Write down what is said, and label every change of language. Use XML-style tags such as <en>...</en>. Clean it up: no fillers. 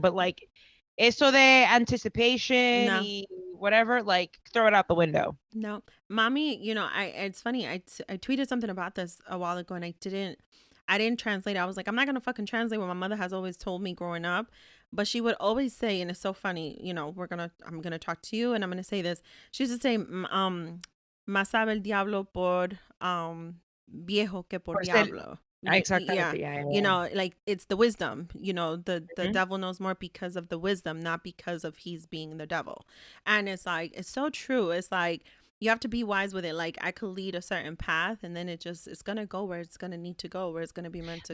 <en>But like,</en> <es>eso de</es> <en>anticipation, whatever, like throw it out the window. No, mommy, it's funny. I tweeted something about this a while ago and I didn't translate. I was like, I'm not going to fucking translate what my mother has always told me growing up. But she would always say, and it's so funny, I'm going to talk to you and I'm going to say this. She used to say,</en> <es>más sabe el diablo por viejo que por diablo.</es> <en>Exactly. Yeah. Like it's the wisdom, the devil knows more because of the wisdom, not because of he's being the devil. And it's like, it's so true. It's like, You have to be wise with it. Like I could lead a certain path, and then it's gonna go where it's gonna need to go, where it's gonna be meant to</en>